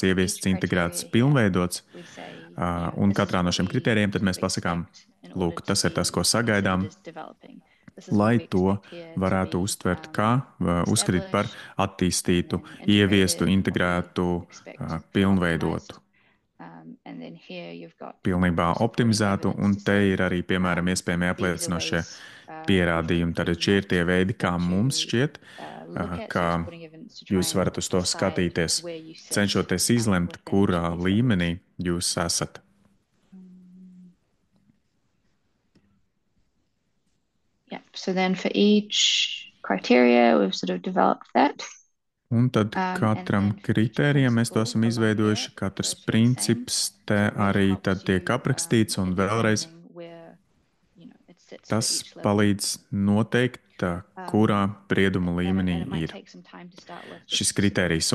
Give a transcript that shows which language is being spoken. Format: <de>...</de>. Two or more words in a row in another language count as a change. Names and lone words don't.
<lv>ieviests, integrēts, pilnveidots, un katrā no šiem kritērijiem tad mēs pasakām Lūk, tas ir tas, ko sagaidām, lai to varētu uzskatīt par attīstītu, ieviestu, integrētu, pilnveidotu, pilnībā optimizētu, un te ir arī, piemēram, iespējami apliecinošie pierādījumi. Tātad šie ir tie veidi, kā mums šķiet, kā jūs varat uz to skatīties, cenšoties izlemt, kurā līmenī jūs esat.</lv> <en>Yeah, so then for each criteria, we've sort of developed that.</en> <lv>Un tad katram kritērijam mēs to esam izveidojuši, katrs princips te arī tad tiek aprakstīts, un vēlreiz tas palīdz noteikt, kurā brieduma līmenī ir šis kritērijs.</lv>